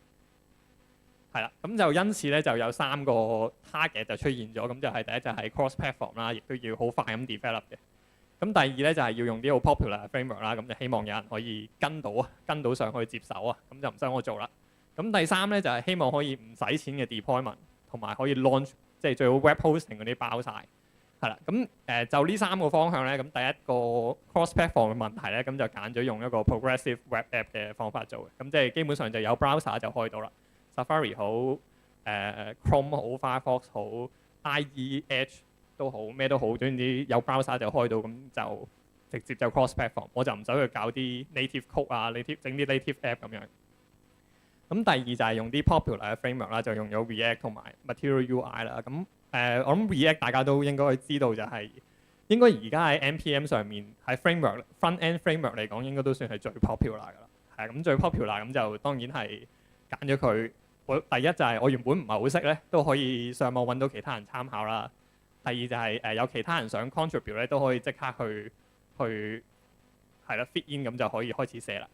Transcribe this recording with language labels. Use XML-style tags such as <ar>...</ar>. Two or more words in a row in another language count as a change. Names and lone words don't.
<yue>係啦，咁就因此咧就有3個 target 就出現咗，咁就係第一就係</yue> <en>cross platform</en> <yue>啦，亦都要好快咁 develop 嘅。咁第二咧就係要用啲好 popular 嘅 framework 啦，咁就希望有人可以跟到上去接手啊，咁就唔使我做啦。咁第三咧就係希望可以唔使錢嘅 deployment，同埋可以 launch， 即係最好</yue> <en>web hosting</en> <yue>嗰啲包晒。係啦，咁就呢3個方向咧，咁第一個</yue> <en>cross platform</en> <yue>嘅問題咧，咁就揀咗用一個</yue> <en>progressive web app</en> <yue>嘅方法做嘅，咁即係基本上就有 browser 就開到啦。Safari 好，Chrome 好，Firefox 好，IE Edge 都好，咩都好，總之有 browser 就開到，咁就直接就</yue> <en>cross platform，</en> <yue>我就唔使去搞啲</yue> <en>native code</en> <yue>啊，整啲</yue> <en>native app</en> <yue>咁樣。咁第二就係用啲 popular 嘅 framework 啦，就用咗 React 同埋 Material UI 啦。咁我諗 React 大家都應該知道就係應該而家喺 NPM 上面喺 framework</yue> <en>front end framework</en> <yue>嚟講，應該都算係最 popular 㗎啦。係咁最 popular 咁就當然係揀咗佢。第一就係我原本唔係好識咧，都可以上網揾到其他人參考啦。第二就係有其他人想 contribute 咧，都可以即刻去係啦</yue> <en>fit in，</en> <yue>咁就可以開始寫啦。</yue>